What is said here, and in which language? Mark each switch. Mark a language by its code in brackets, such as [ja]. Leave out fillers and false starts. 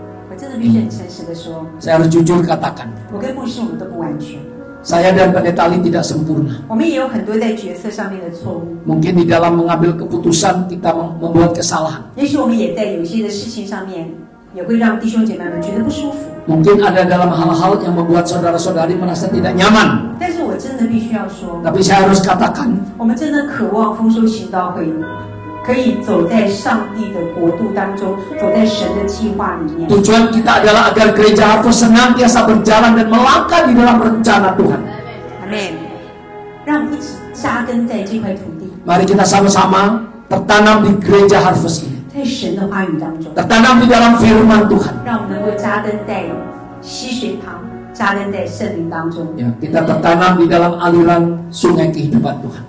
[zh] 我真的必须很诚实的说， [id] Saya harus jujur katakan, [zh] 我跟牧师我们都不完全， [id] saya dan Pendeta Ali tidak sempurna. [zh] 我们也有很多在决策上面的错误， [id] Mungkin di dalam mengambil keputusan kita membuat kesalahan. [zh] 也许我们也在有一些的事情上面也会让弟兄姐妹们觉得不舒服。 [id] Mungkin ada dalam hal-hal yang membuat saudara-saudari merasa tidak nyaman. [zh] 但是我真的必须要说， [id] Tapi saya harus katakan, [zh] 我们真的渴望丰收行道会可以走在上帝的国度当中，走在神的计划里面。 [id] tujuan kita adalah agar gereja Harvest senantiasa berjalan dan melangkah di dalam rencana Tuhan. [zh] 阿门。让我们一起扎根在这块土地， [id] Mari kita sama-sama tertanam di gereja Harvest ini. [zh] 在神的话语当中， [id] Tertanam di dalam firman Tuhan. [zh] 让我们能够扎根在溪水旁，扎根在圣灵当中。 [id] Ya, kita tertanam di dalam aliran sungai kehidupan Tuhan.